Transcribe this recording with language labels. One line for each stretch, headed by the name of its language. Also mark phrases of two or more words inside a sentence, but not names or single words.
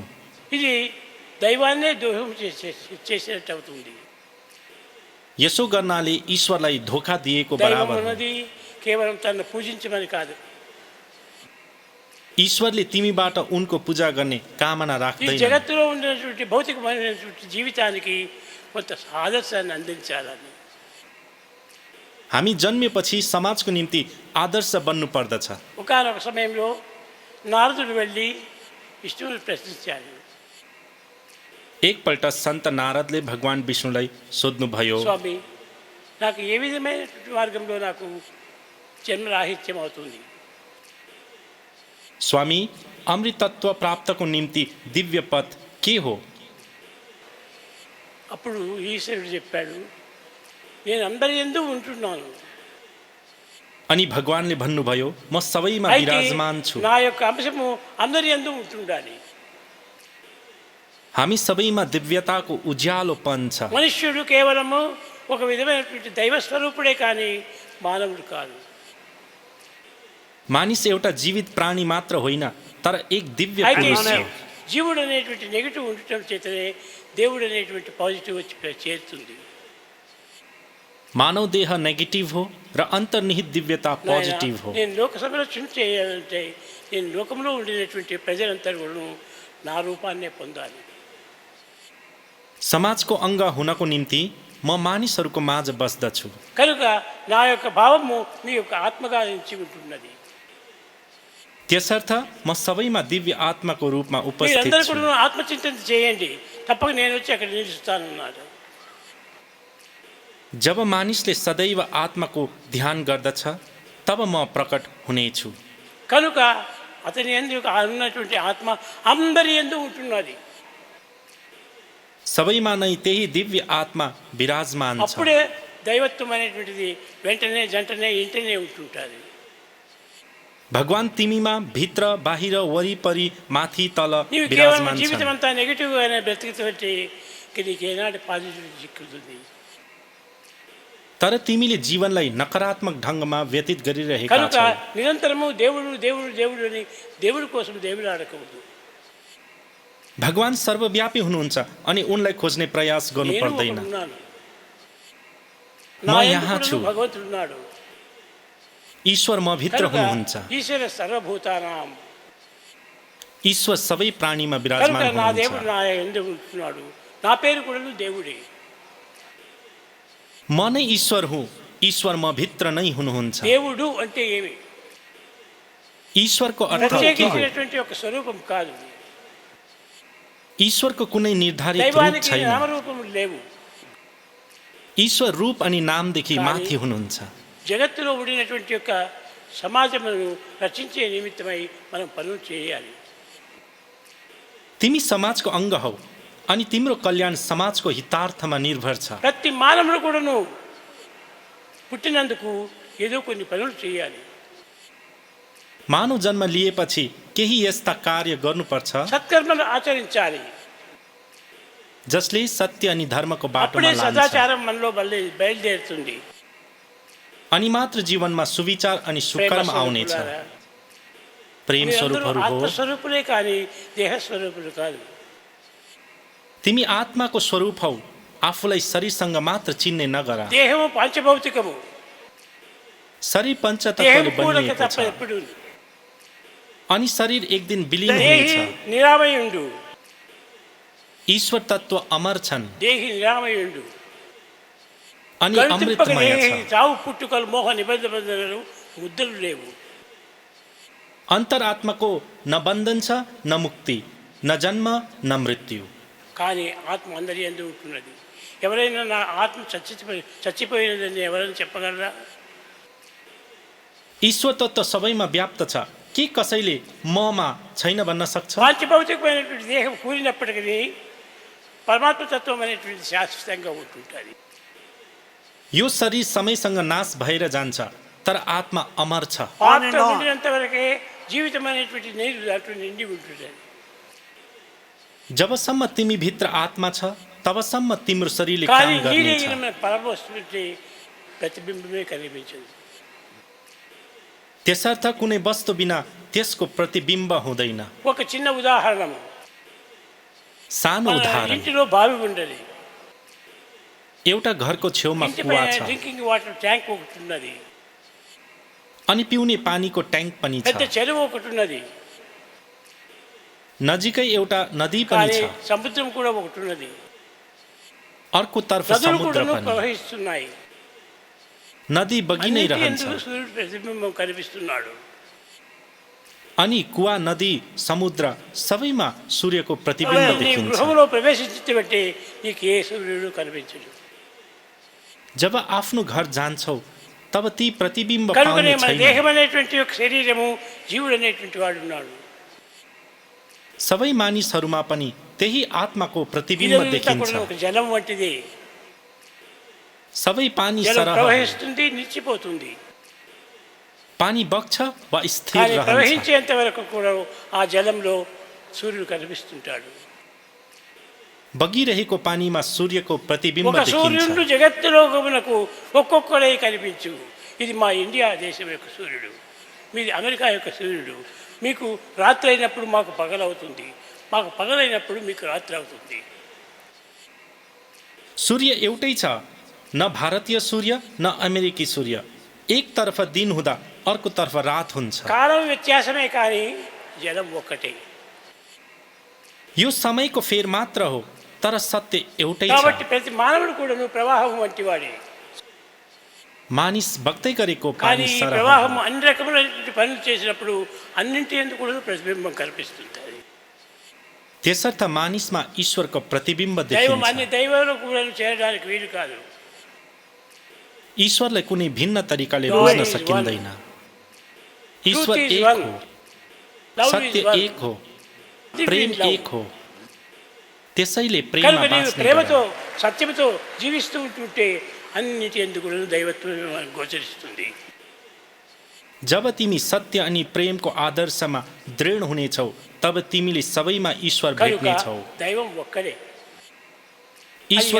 Telugu: ఇది దైవాన్నే దోషం చేసినట్టు అవుతుంది.
Nepali: यसो गर्नाले ईश्वरलाई धोका दिएको
Telugu: దైవం
Nepali: बराबर हो।
Telugu: ఉన్నది కేవలం తనను పూజించమని కాదు.
Nepali: ईश्वरले तिमीबाट उनको पूजा गर्ने कामना
Telugu: ఈ
Nepali: राख्दैन।
Telugu: జగత్తులో ఉన్నటువంటి భౌతికమైనటువంటి జీవితానికి కొంత ఆదర్శాన్ని అందించాలని.
Nepali: हामी जन्मेपछि समाजको निम्ति आदर्श बन्नु पर्दछ।
Telugu: ఒకానొక సమయంలో నారదుడు వెళ్ళి విష్ణువుని ప్రశ్నించాడు.
Nepali: एकपल्ट सन्त नारदले भगवान विष्णुलाई सोध्नुभयो,
Telugu: స్వామి, నాకు ఏ విధమైనటువంటి మార్గంలో నాకు జన్మరాహిత్యం అవుతుంది?
Nepali: स्वामी, अमृतत्व प्राप्तको निम्ति दिव्य पथ के हो?
Telugu: అప్పుడు ఈశ్వరుడు చెప్పాడు, నేను అందరి యందు ఉంటున్నాను.
Nepali: अनि भगवानले भन्नुभयो, म सबैमा
Telugu: అయితే
Nepali: विराजमान छु।
Telugu: నా యొక్క అంశము అందరి యందు ఉంటుండాలి.
Nepali: हामी सबैमा दिव्यताको उज्यालोपन छ।
Telugu: మనుష్యుడు కేవలము ఒక విధమైనటువంటి దైవ స్వరూపుడే కానీ మానవుడు కాదు.
Nepali: मानिस एउटा जीवित प्राणी मात्र होइन, तर एक दिव्य
Telugu: అయితే
Nepali: पुरुष हो।
Telugu: జీవుడు అనేటువంటి నెగిటివ్ ఉండటం చేతనే దేవుడు అనేటువంటి పాజిటివ్ వచ్చి చేరుతుంది.
Nepali: मानव देह नेगेटिभ हो र अन्तर्निहित दिव्यता पोजिटिभ हो।
Telugu: నేను లోక సంరక్షణ చేయాలంటే నేను లోకంలో ఉండినటువంటి ప్రజలంతా కూడా నా రూపాన్నే పొందాలి.
Nepali: समाजको अङ्ग हुनको निम्ति म मानिसहरूको माझ बस्दछु।
Telugu: కనుక నా యొక్క భావము నీ యొక్క ఆత్మగా నుంచి ఉంటున్నది.
Nepali: त्यसर्थ म सबैमा दिव्य आत्माको रूपमा उपस्थित
Telugu: మీరందరూ
Nepali: छु।
Telugu: కూడా ఆత్మచింతన చేయండి, తప్పక నేను వచ్చి అక్కడ నిలుస్తానన్నాడు.
Nepali: जब मानिसले सदैव आत्माको ध्यान गर्दछ तब म प्रकट हुनेछु।
Telugu: కనుక అతని యందు ఉన్నటువంటి ఆత్మ అందరి యందు ఉంటున్నది.
Nepali: सबैमा नै त्यही दिव्य आत्मा विराजमान छ।
Telugu: అప్పుడే దైవత్వం అనేటువంటిది వెంటనే జంటనే ఇంటనే ఉంటుంటుంది.
Nepali: भगवान तिमीमा भित्र बाहिर वरिपरि माथि तल
Telugu: నీవు కేవలం
Nepali: विराजमान
Telugu: జీవితం
Nepali: छन्।
Telugu: అంతా నెగిటివ్గానే బ్రతుకుతుంటే నీకు ఏనాటి పాజిటివ్ చిక్కుతుంది.
Nepali: तर तिमीले जीवनलाई नकारात्मक ढङ्गमा व्यतीत गरिरहेका
Telugu: కనుక
Nepali: छौ।
Telugu: నిరంతరము దేవుడు దేవుడు దేవుడు అని దేవుడి కోసం దేవుడు ఆడకూడదు.
Nepali: भगवान सर्वव्यापी हुनुहुन्छ अनि उनलाई खोज्ने प्रयास गर्नु
Telugu: నేను
Nepali: पर्दैन।
Telugu: ఒకడున్నాను.
Nepali: म
Telugu: నా
Nepali: यहाँ
Telugu: యందు
Nepali: छु।
Telugu: భగవంతుడు ఉన్నాడు.
Nepali: ईश्वर म भित्र
Telugu: కనుక
Nepali: हुनुहुन्छ।
Sanskrit: ईश्वर सर्वभूतानां.
Nepali: ईश्वर सबै प्राणीमा
Telugu: కనుక
Nepali: विराजमान
Telugu: నా దేవుడు
Nepali: हुनुहुन्छ।
Telugu: నా యందు ఉంటున్నాడు. నా పేరు కూడా దేవుడే.
Nepali: म नै ईश्वर हुँ, ईश्वर म भित्र नै हुनुहुन्छ।
Telugu: దేవుడు అంటే ఏమి?
Nepali: ईश्वरको अर्थ के हो?
Telugu: ప్రత్యేకించినటువంటి ఒక స్వరూపం కాదు.
Nepali: ईश्वरको कुनै निर्धारित रूप
Telugu: దైవానికి
Nepali: छैन।
Telugu: నామరూపములు లేవు.
Nepali: ईश्वर रूप अनि नामदेखि माथि हुनुहुन्छ।
Telugu: జగత్తులో ఉండినటువంటి యొక్క సమాజమును రక్షించే నిమిత్తమై మనం పనులు చేయాలి.
Nepali: तिमी समाजको अङ्ग हौ अनि तिम्रो कल्याण समाजको हितार्थमा निर्भर छ।
Telugu: ప్రతి మానవుడు కూడాను పుట్టినందుకు ఏదో కొన్ని పనులు చేయాలి.
Nepali: मानव जन्म लिएपछि केही यस्ता कार्य गर्नुपर्छ
Telugu: సత్కర్మలు ఆచరించాలి.
Nepali: जसले सत्य अनि धर्मको बाटोमा
Telugu: అప్పుడే
Nepali: लान्छ।
Telugu: సదాచారం మనలో బయలుదేరుతుంది.
Nepali: अनि मात्र जीवनमा सुविचार अनि
Telugu: ప్రేమ
Nepali: सुकर्म आउनेछ।
Telugu: స్వరూపులారా.
Nepali: प्रेम
Telugu: మీరందరూ
Nepali: स्वरूपहरू हो,
Telugu: ఆత్మస్వరూపులే కానీ దేహ స్వరూపులు కాదు.
Nepali: तिमी आत्माको स्वरूप हौ, आफूलाई शरीरसँग मात्र चिन्ने नगर।
Telugu: దేహము పంచభౌతికము,
Nepali: शरीर
Telugu: దేహం
Nepali: पञ्चतत्त्वले
Telugu: కూడక
Nepali: बनिएको
Telugu: తప్ప
Nepali: छ
Telugu: ఎప్పుడు.
Nepali: अनि शरीर एक दिन विलीन
Telugu: దేహి
Nepali: हुनेछ।
Telugu: నిరామయుండు,
Nepali: ईश्वर तत्त्व अमर छन्
Telugu: దేహి నిరామయుండు.
Nepali: अनि
Telugu: గణితింపక
Nepali: अमृतमय
Telugu: దేహి
Nepali: छ।
Telugu: చావు పుట్టుకలు మోహ నిబంధనలు ముద్దలు లేవు.
Nepali: अन्तरात्माको न बन्धन छ, न मुक्ति, न जन्म, न मृत्यु।
Telugu: కానీ ఆత్మ అందరి యందు ఉంటున్నది. ఎవరైనా నా ఆత్మ చచ్చిపోయినదని ఎవరైనా చెప్పగలరా?
Nepali: ईश्वर तत्त्व सबैमा व्याप्त छ, के कसैले ममा छैन भन्न सक्छ?
Telugu: పాంచభౌతికమైనటువంటి దేహం కూలినప్పటికీ పరమాత్మ తత్వం అనేటువంటి శాశ్వతంగా ఉంటుంటుంది.
Nepali: यो शरीर समयसँग नाश भएर जान्छ, तर आत्मा अमर छ।
Telugu: ఆత్మ ఉండినంత వరకే జీవితం అనేటువంటి నీరు దాంట్లో నిండి ఉంటుంటుంది.
Nepali: जबसम्म तिमी भित्र आत्मा छ, तबसम्म तिम्रो शरीरले
Telugu: కానీ
Nepali: काम
Telugu: నీరే
Nepali: गर्नेछ।
Telugu: మన పరమవస్తువుకి ప్రతిబింబమే కనిపించదు.
Nepali: त्यसर्थ कुनै वस्तु बिना त्यसको प्रतिबिम्ब हुँदैन।
Telugu: ఒక చిన్న ఉదాహరణ,
Nepali: सानो
Telugu: మన
Nepali: उदाहरण,
Telugu: ఇంటిలో బావి ఉండదు,
Nepali: एउटा घरको छेउमा
Telugu: ఇంటి
Nepali: कुवा
Telugu: పైన
Nepali: छ
English: drinking water tank
Telugu: ఒకటి ఉన్నది,
Nepali: अनि पिउने पानीको ट्याङ्क पनि
Telugu: పెద్ద
Nepali: छ।
Telugu: చెరువు ఒకటి ఉన్నది,
Nepali: नजिकै एउटा नदी पनि
Telugu: కానీ
Nepali: छ,
Telugu: సముద్రం కూడా ఒకటి ఉన్నది.
Nepali: अर्कोतर्फ
Telugu: నదులు
Nepali: समुद्र
Telugu: కూడా
Nepali: पनि।
Telugu: ప్రవహిస్తున్నాయి.
Nepali: नदी बगी नै
Telugu: అన్నిటి
Nepali: रहन्छ
Telugu: యందు సూర్యుడు ప్రతిబింబం కనిపిస్తున్నాడు.
Nepali: अनि कुवा, नदी, समुद्र सबैमा सूर्यको प्रतिबिम्ब
Telugu: నీ
Nepali: देखिन्छ।
Telugu: గృహంలో ప్రవేశించి బట్టి నీకు ఏ సూర్యుడు కనిపించడు.
Nepali: जब आफ्नो घर जान्छौ तब ती प्रतिबिम्ब
Telugu: కనుకనే
Nepali: पाउने
Telugu: మన
Nepali: छैन।
Telugu: దేహం అనేటువంటి ఒక శరీరము, జీవుడు అనేటువంటి వాడు ఉన్నాడు.
Nepali: सबै मानिसहरूमा पनि त्यही आत्माको प्रतिबिम्ब
Telugu: ఇదంతా
Nepali: देखिन्छ।
Telugu: కూడా ఒక జలం వంటిది.
Nepali: सबै पानी
Telugu: జలం
Nepali: सरह हो।
Telugu: ప్రవహిస్తుంది, నిలిచిపోతుంది.
Nepali: पानी बग्छ वा स्थिर
Telugu: కానీ
Nepali: रहन्छ।
Telugu: ప్రవహించేంత వరకు కూడా ఆ జలంలో సూర్యుడు కనిపిస్తుంటాడు.
Nepali: बगिरहेको पानीमा सूर्यको प्रतिबिम्ब
Telugu: ఒక సూర్యుడు
Nepali: देखिन्छ।
Telugu: జగత్తులోకమునకు ఒక్కొక్కడే కనిపించు. ఇది మా ఇండియా దేశం యొక్క సూర్యుడు, మీది అమెరికా యొక్క సూర్యుడు. మీకు రాత్రి అయినప్పుడు మాకు పగలవుతుంది, మాకు పగలైనప్పుడు మీకు రాత్రి అవుతుంది.
Nepali: सूर्य एउटै छ, न भारतीय सूर्य न अमेरिकी सूर्य। एकतर्फ दिन हुँदा अर्कोतर्फ रात हुन्छ।
Telugu: కాలం వ్యత్యాసమే కానీ జలం ఒక్కటే.
Nepali: यो समयको फेर मात्र हो, तर सत्य एउटै
Telugu: కాబట్టి
Nepali: छ।
Telugu: ప్రతి మానవుడు కూడా ప్రవాహం వంటి వాడే.
Nepali: मानिस बग्दै गरेको
Telugu: కానీ
Nepali: पानी
Telugu: ఈ
Nepali: सरह
Telugu: ప్రవాహం
Nepali: हो।
Telugu: అన్ని రకములైనటువంటి పనులు చేసినప్పుడు అన్నింటి ఎందుకు కూడా ప్రతిబింబం కనిపిస్తుంటుంది.
Nepali: त्यसर्थ मानिसमा ईश्वरको प्रतिबिम्ब
Telugu: దైవం అన్ని
Nepali: देखिन्छ।
Telugu: దైవాలు కూడా చేరడానికి వీలు కాదు.
Nepali: ईश्वरलाई कुनै भिन्न तरिकाले
English: God
Nepali: बुझ्न
English: is
Nepali: सकिँदैन।
English: Truth
Nepali: ईश्वर
English: is
Nepali: एक
English: one.
Nepali: हो,
English: Love
Nepali: सत्य
English: is one.
Nepali: एक हो,
English: Live
Nepali: प्रेम
English: in love.
Nepali: एक हो। त्यसैले
Telugu: కనుక
Nepali: प्रेममा
Telugu: నీవు
Nepali: बाँच्ने
Telugu: ప్రేమతో
Nepali: गर।
Telugu: సత్యముతో జీవిస్తూ ఉంటుంటే అన్నిటి ఎందుకు కూడా దైవత్వం గోచరిస్తుంది.
Nepali: जब तिमी सत्य अनि प्रेमको आदर्शमा दृढ हुनेछौ, तब तिमीले सबैमा ईश्वर
Telugu: కనుక
Nepali: भेट्नेछौ।
Telugu: దైవం ఒక్కడే.
Nepali: ईश्वर